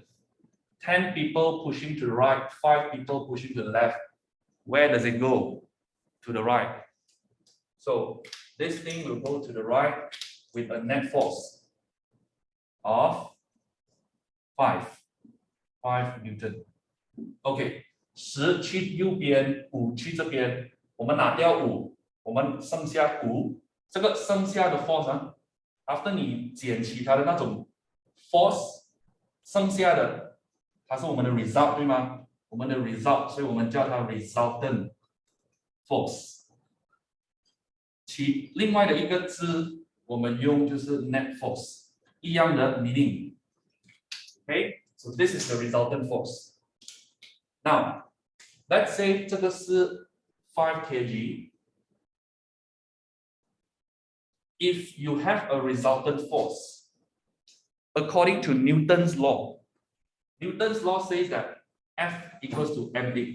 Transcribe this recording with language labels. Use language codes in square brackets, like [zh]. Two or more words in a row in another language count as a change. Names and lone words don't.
[en] 10 people pushing to the right, 5 people pushing to the left. Where does it go? To the right. So this thing will go to the right with a net force of 5 Newton. [zh] OK， 10去右边，5去这边，我们拿掉5，我们剩下5。这个剩下的 force 啊 ，after 你减其他的那种 force， 剩下的它是我们的 result 对吗？我们的 result， 所以我们叫它 [en] resultant force。 [zh] 另外的一个字我们用就是 [en] net force， [zh] 一样的 meaning。 [en] Okay, so this is the resultant force. Now, let's say [zh] 这个是5 kg. [en] If you have a resultant force, according to Newton's law says that F equals to md.